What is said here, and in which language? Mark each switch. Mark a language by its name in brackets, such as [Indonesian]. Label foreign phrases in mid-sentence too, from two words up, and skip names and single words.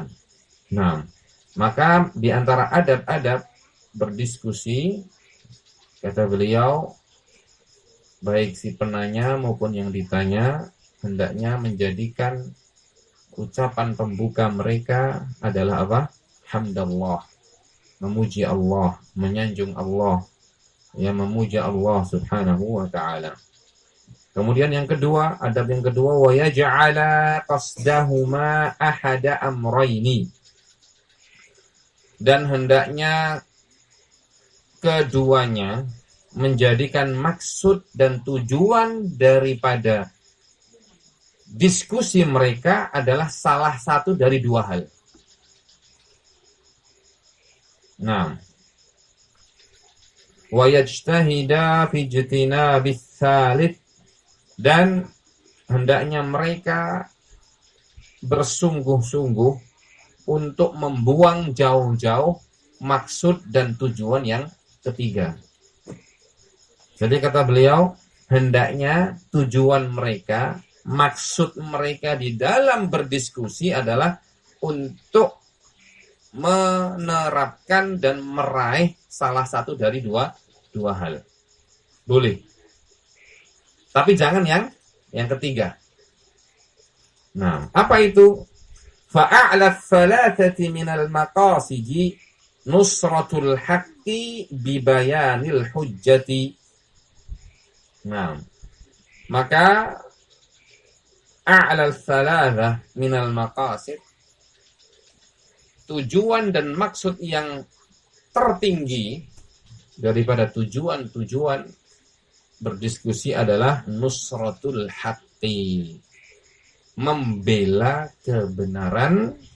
[Indonesian] Nah, maka di antara adab-adab berdiskusi, kata beliau, baik si penanya maupun yang ditanya hendaknya menjadikan ucapan pembuka mereka adalah apa? Hamdallah, memuji Allah, menyanjung Allah, ya, memuji Allah [Arabic] سبحانه وتعالى. [Indonesian] Kemudian yang kedua, adab yang kedua, [Arabic] ويجعل قصدهما أحد أمرين, [Indonesian] dan hendaknya keduanya menjadikan maksud dan tujuan daripada diskusi mereka adalah salah satu dari dua hal. Nah, [Arabic] ويجتهد في اجتناب الثالث, [Indonesian] dan hendaknya mereka bersungguh-sungguh untuk membuang jauh-jauh maksud dan tujuan yang ketiga. Jadi kata beliau, hendaknya tujuan mereka, maksud mereka di dalam berdiskusi adalah untuk menerapkan dan meraih salah satu dari dua hal. Boleh. Tapi jangan yang ketiga. Nah, apa itu? [Arabic] فأعلى الثلاثة من المقاصد نصرة الحق ببيان الحجة. [Indonesian] Nah, maka [Arabic] أعلى الثلاثة من المقاصد, [Indonesian] tujuan dan maksud yang tertinggi daripada tujuan-tujuan berdiskusi adalah [Arabic] نصرة الحق, [Indonesian] membela kebenaran,